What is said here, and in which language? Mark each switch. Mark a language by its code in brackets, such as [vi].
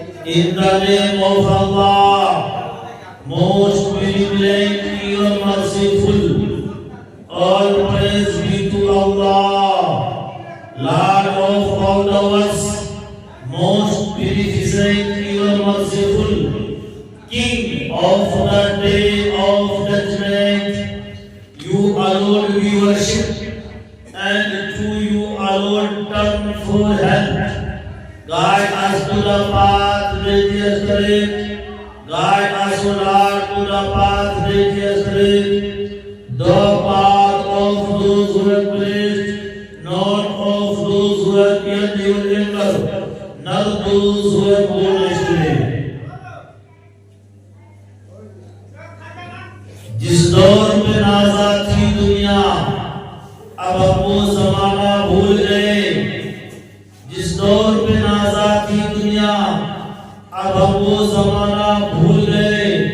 [en] In the name of Allah, most benevolent and merciful, all praise be to Allah, Lord of all the worlds, most beneficent and merciful, King of the day of judgment. You alone we worship, and to you alone turn for help. Guide us to the path that is straight. Guide us, O Lord, to the path that is straight. The path of those who have blessed, not of those who have yet your anger, nor those who have gone astray. [hi] जिस दौर में नाज़ा थी दुनिया, अब हम वो ज़माना भूल गए। जिस दौर पे नाज़ा थी दुनिया अब हम वो ज़माना भूल गए।